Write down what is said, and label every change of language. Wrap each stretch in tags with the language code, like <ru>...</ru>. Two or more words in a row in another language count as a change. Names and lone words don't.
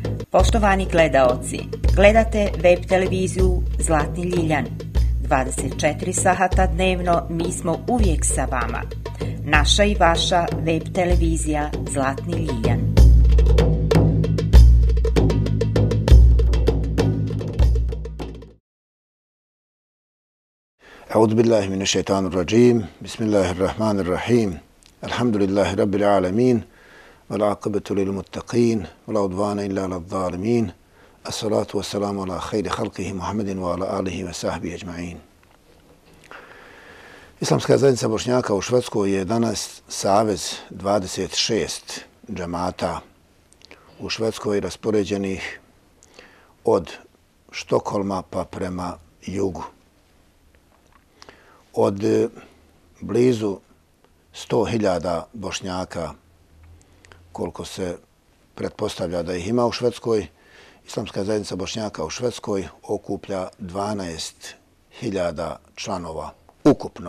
<bs>Poštovani gledaoci, gledate web televiziju Zlatni Ljiljan. 24 sata dnevno mi smo uvijek sa vama. Naša i vaša web televizija Zlatni Ljiljan.</bs> <ar>أعوذ بالله من الشيطان الرجيم. بسم الله الرحمن الرحيم. الحمد لله رب العالمين. والعاقبة للمتقين ولا عدوان إلا على الظالمين الصلاة والسلام على خير خلقه محمد وعلى آله وصحبه أجمعين.</ar> <bs>Islamska zajednica Bošnjaka u Švedskoj je danas savez 26 džemata u Švedskoj raspoređenih od Štokholma pa prema jugu. Od blizu 100.000 Bošnjaka koliko se pretpostavlja da ih ima u Švedskoj, Islamska zajednica Bošnjaka u Švedskoj okuplja 12.000 članova ukupno.</bs>